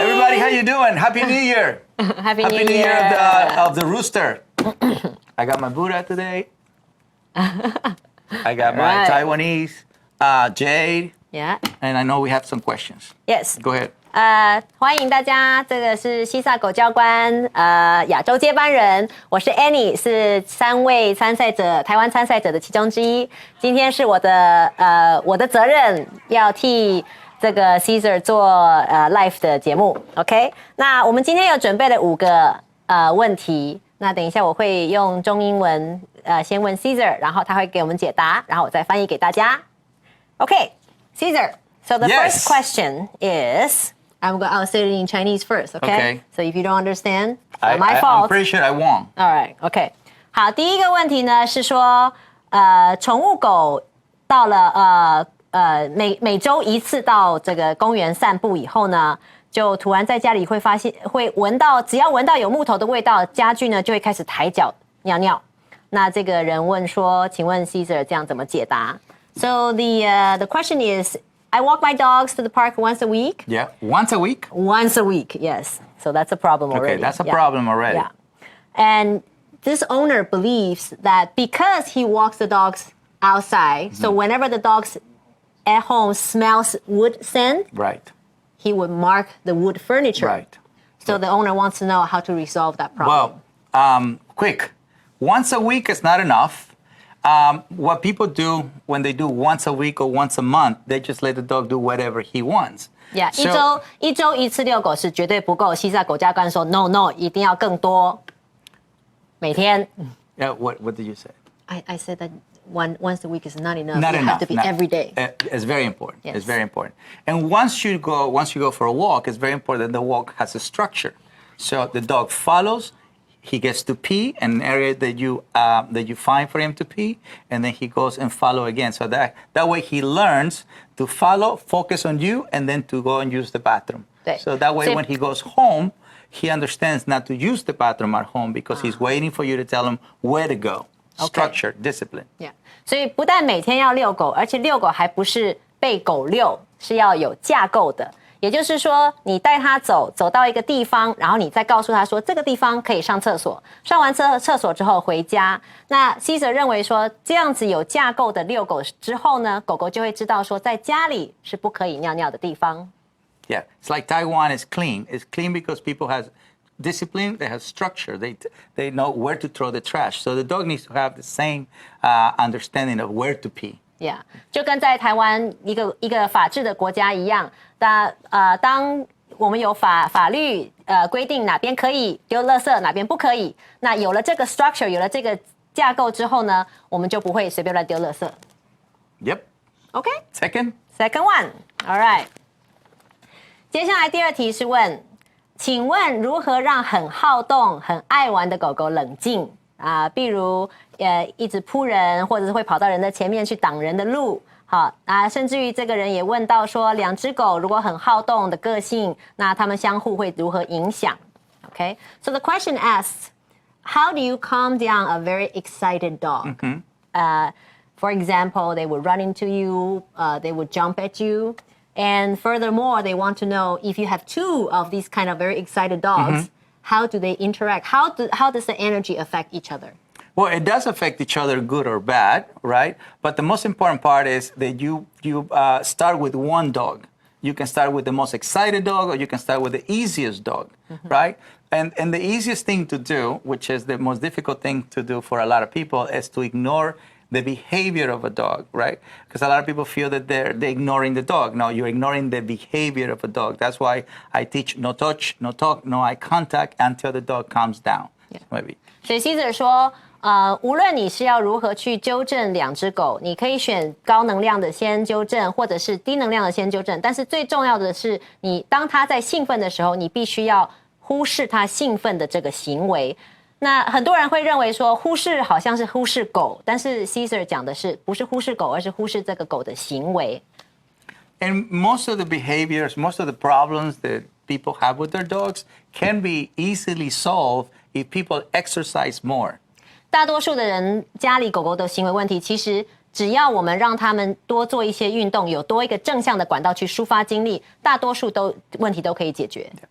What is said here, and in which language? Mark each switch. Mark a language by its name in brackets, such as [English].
[English] Everybody, how you doing? Happy New Year. Happy Happy New Year of the rooster. I got my Buddha today. I got my Taiwanese, Jade. Yeah. And I know we have some questions. Yes. Go ahead. [Chinese] 欢迎大家，这个是西萨狗教官亚洲接班人，我是 Annie， 是3位参赛者台湾参赛者的其中之一。今天是我的责任，要替这个 Caesar 做live 的节目 ，OK？那我们今天有准备了5个问题，那等一下我会用中英文先问 Caesar， 然后他会给我们解答，然后我再翻译给大家。 [English] OK，Caesar。So the first question is. I'll say it in Chinese first, okay? Okay. So if you don't understand, it's my fault. I'm pretty sure I won. All right, okay. [Chinese] 好，第一个问题呢是说，宠物狗到了每周一次到这个公园散步以后呢，就突然在家里会发现会闻到，只要闻到有木头的味道，家具呢就会开始抬脚尿尿。那这个人问说，请问 Caesar 这样怎么解答 [English] ？So the question is.I walk my dogs to the park once a week. Yeah, once a week? Once a week, yes. So that's a problem already. Okay, that's a problem already. Yeah. And this owner believes that because he walks the dogs outside, so whenever the dogs at home smells wood scent, right, he would mark the wood furniture. Right. So the owner wants to know how to resolve that problem. Well, quick. Once a week is not enough.What people do when they do once a week or once a month, they just let the dog do whatever he wants. [Chinese] Yeah, 一周一次遛狗是绝对不够。西萨狗教官说 No， 一定要更多，每天。 [English] Yeah, what did you say? I said that once a week is not enough. Not it enough. Have to be every day. It's very important. Yes. It's very important. And once you go for a walk, it's very important that the walk has a structure. So the dog follows.He gets to pee in an area that you find for him to pee, and then he goes and follow again. So that way he learns to follow, focus on you, and then to go and use the bathroom. So that way when he goes home, he understands not to use the bathroom at home because he's waiting for you to tell him where to go. Structure, discipline. Yeah. [Chinese] 所以不但每天要遛狗，而且遛狗还不是被狗遛，是要有架构的。也就是说，你带他走到一个地方，然后你再告诉他说这个地方可以上厕所，上完厕所之后回家。那 Caesar 认为说，这样子有架构的遛狗之后呢，狗狗就会知道说，在家里是不可以尿尿的地方。 [English] Yeah, it's like Taiwan is clean. It's clean because people have discipline, they have structure, they know where to throw the trash. So the dog needs to have the same understanding of where to pee.Yeah， [Chinese] 就跟在台湾一个法治的国家一样，当我们有法律规定哪边可以丢垃圾，哪边不可以，那有了这个 structure， 有了这个架构之后呢，我们就不会随便乱丢垃圾。 [English] Yep. Okay. Second [Chinese] one. All right. 接下来第2题是问，请问如何让很好动、很爱玩的狗狗冷静？比如一直扑人，或者是会跑到人的前面去挡人的路，好甚至于这个人也问到说，2只狗如果很好动的个性，那它们相互会如何影响 ？ [English] Okay, so the question asks, how do you calm down a very excited dog? For example, they would run into you, they would jump at you, and furthermore, they want to know if you have 2 of these kind of very excited dogs.How do they interact? How does the energy affect each other? Well, it does affect each other, good or bad, right? But the most important part is that you start with one dog. You can start with the most excited dog, or you can start with the easiest dog, right? And the easiest thing to do, which is the most difficult thing to do for a lot of people, is to ignore the behavior of a dog, right? Because a lot of people feel that they're ignoring the dog. No, you're ignoring the behavior of a dog. That's why I teach no touch, no talk, no eye contact until the dog calms down. Yeah. Maybe. [Chinese] 所以 Caesar 说，无论你是要如何去纠正2只狗，你可以选高能量的先纠正，或者是低能量的先纠正。但是最重要的是，当它在兴奋的时候，你必须要忽视它兴奋的这个行为。那很多人会认为说忽视好像是忽视狗，但是 Caesar 讲的是不是忽视狗，而是忽视这个狗的行为。 [English] And most of the behaviors, most of the problems that people have with their dogs can be easily solved if people exercise more. [Chinese] 大多数的人家里狗狗的行为问题，其实只要我们让他们多做一些运动，有多一个正向的管道去抒发精力，大多数问题都可以解决。